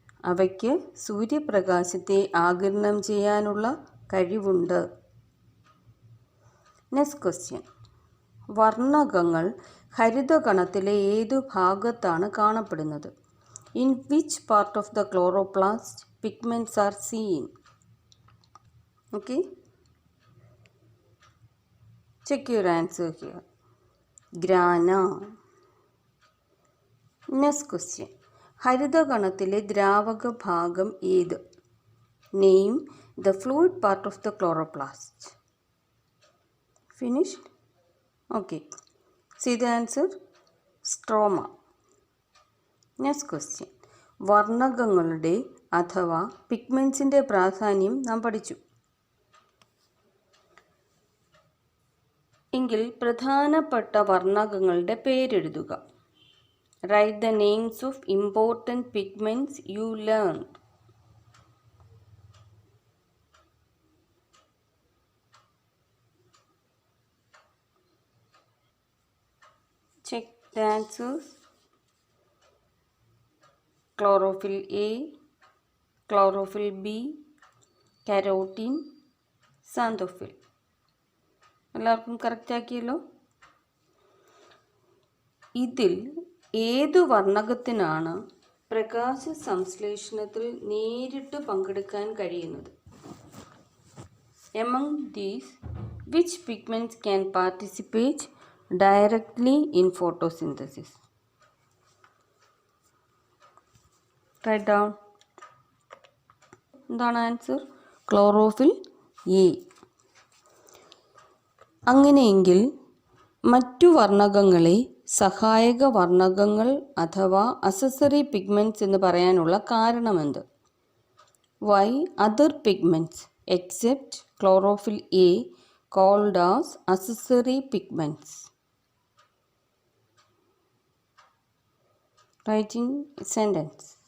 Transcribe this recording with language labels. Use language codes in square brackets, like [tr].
[ml] അവയ്ക്ക് സൂര്യപ്രകാശത്തെ ആഗിരണം ചെയ്യാനുള്ള കഴിവുണ്ട്. [en] Next question. [ml] വർണ്ണകങ്ങൾ ഹരിതകണത്തിലെ ഏതു ഭാഗത്താണ് കാണപ്പെടുന്നത്? [en] In which part of the chloroplast pigments are seen? Okay, check your answer here. Grana. Next question. [ml] ഹരിതകണത്തിലെ ദ്രാവക ഭാഗം ഏത്? [en] Name the fluid part of the chloroplast. Finished? Okay. See the answer. Stroma. Next question. വർണ്ണകങ്ങളുടെ [ml] അഥവാ പിഗ്മെൻസിൻ്റെ പ്രാധാന്യം നാം പഠിച്ചു. എങ്കിൽ പ്രധാനപ്പെട്ട വർണ്ണകങ്ങളുടെ പേരെഴുതുക. [en] Write the names of important pigments you learn. Check the answers. Chlorophyll A, chlorophyll B, carotene, xanthophyll. [ml] എല്ലാവർക്കും correct ആക്കിയല്ലോ. ഇതിൽ ഏതു വർണ്ണകത്തിനാണ് പ്രകാശ സംശ്ലേഷണത്തിൽ നേരിട്ട് പങ്കെടുക്കാൻ കഴിയുന്നത്? [en] Among these, which pigments can participate directly in photosynthesis? Write down. [ml] എന്താണ് ആൻസർ? Chlorophyll A. അങ്ങനെയെങ്കിൽ മറ്റു വർണ്ണകങ്ങളെ സഹായക വർണ്ണകങ്ങൾ അഥവാ അസസറി പിഗ്മെൻറ്റ്സ് എന്ന് പറയാനുള്ള കാരണമെന്ത്? [en] Why other pigments except chlorophyll A called as accessory pigments? Write in a sentence.